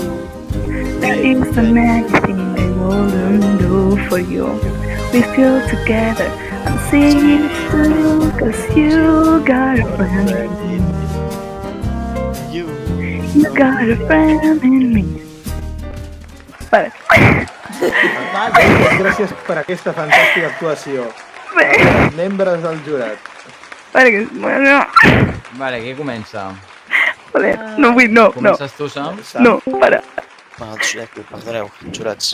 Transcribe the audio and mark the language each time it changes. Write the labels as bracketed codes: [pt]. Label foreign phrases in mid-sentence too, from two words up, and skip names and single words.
[en] There isn't anything they wouldn't do for you. We feel together and sing it through, 'cause you got a friend in me. You got a friend in me. [ca] Vale. Gràcies per aquesta fantàstica actuació. Els membres del jurat. Vale, qui comença? No vull, no. Comences tu, Sam? No, para. Perdoneu, jurats.